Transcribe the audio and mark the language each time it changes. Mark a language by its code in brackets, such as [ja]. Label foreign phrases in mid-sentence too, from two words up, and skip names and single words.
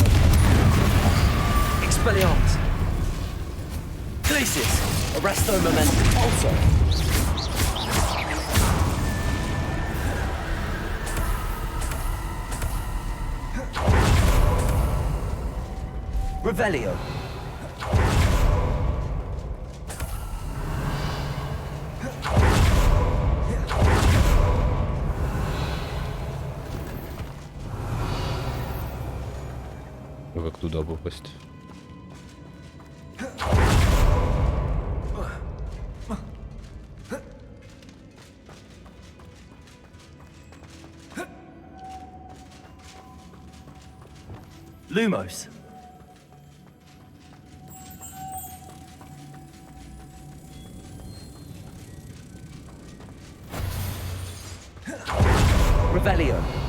[ru] Expelliarmus. Glacius. Arresto Momentum. Also. Revelio. Как туда попасть? Lumos. Revelio.